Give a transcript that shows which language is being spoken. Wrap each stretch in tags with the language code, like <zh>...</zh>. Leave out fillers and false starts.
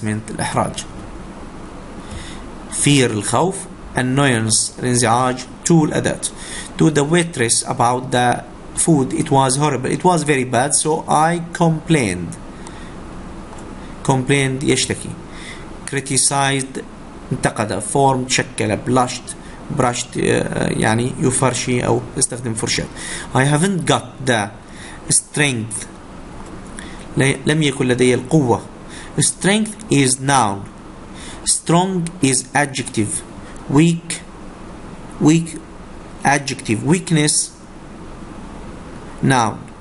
<ar>الإحراج. Fear الخوف. Annoyance الانزعاج. To الأداة.</ar> <en>To the waitress about the food. It was horrible. It was very bad, so I complained.</en> <ar>يشتكي. Criticized انتقد. Formed شكل.</ar> <en>Blushed brushed</en> <ar>يعني يفرشي أو يستخدم فرشاة.</ar> <en>I haven't got the strength.</en> <ar>لم يكن لدي القوة.</ar> <en>Strength is noun. Strong is adjective. Weak adjective. Weakness noun.</en>